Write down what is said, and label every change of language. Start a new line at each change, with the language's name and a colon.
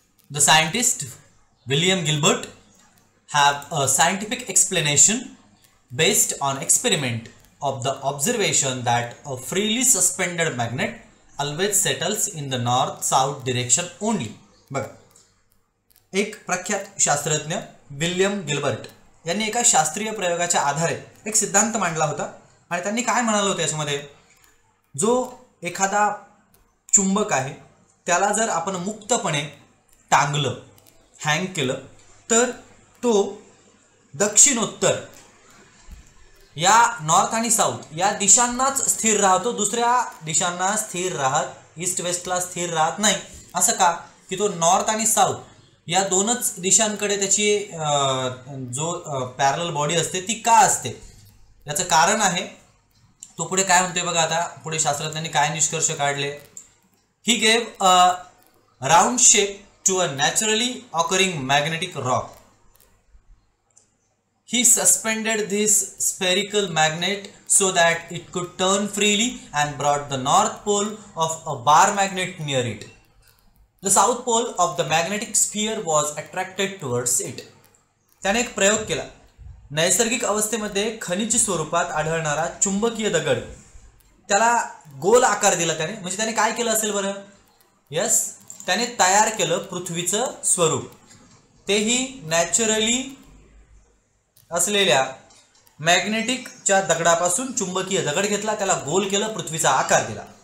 English: The scientist William Gilbert have a scientific explanation based on experiment of the observation that a freely suspended magnet always settles in the north-south direction only।
Marathi: बघा, एक प्रख्यात शास्त्रज्ञ William Gilbert यांनी एका शास्त्रीय प्रयोगाच्या आधारे एक सिद्धांत मांडला होता आणि त्यांनी काय म्हणाले होते याच्यामध्ये, जो एखादा चुंबक आहे त्याला जर आपण मुक्तपणे टांगलं, हँग केलं तर तो दक्षिणोत्तर या नॉर्थ आणि साऊथ या दिशांनाच स्थिर राहतो, दुसऱ्या दिशांना स्थिर राहत, ईस्ट वेस्टला स्थिर राहत नाही। असं का? की तो नॉर्थ आणि साऊथ या दोनच दिशांकडे त्याची जो पॅरलल बॉडी असते ती का असते, याचं कारण आहे। तो पुढे काय म्हणतोय बघा, आता पुढे शास्त्रज्ञांनी काय निष्कर्ष काढले।
English: He gave a round shape to a naturally occurring magnetic rock. He suspended this spherical magnet so that it could turn freely and brought the north pole of a bar magnet near it. The south pole of the magnetic sphere was attracted towards it.
Marathi: त्याने एक प्रयोग केला। नैसर्गिक अवस्थेमध्ये खनिज स्वरूपात आढळणारा चुंबकीय दगड त्याला गोल आकार दिला त्याने। म्हणजे त्याने काय केलं असेल बरं? यस, त्याने तयार केलं पृथ्वीचं स्वरूप, तेही नॅचरली असलेल्या मॅग्नेटिकच्या दगडापासून चुंबकीय दगड घेतला, त्याला गोल केलं, पृथ्वीचा आकार दिला।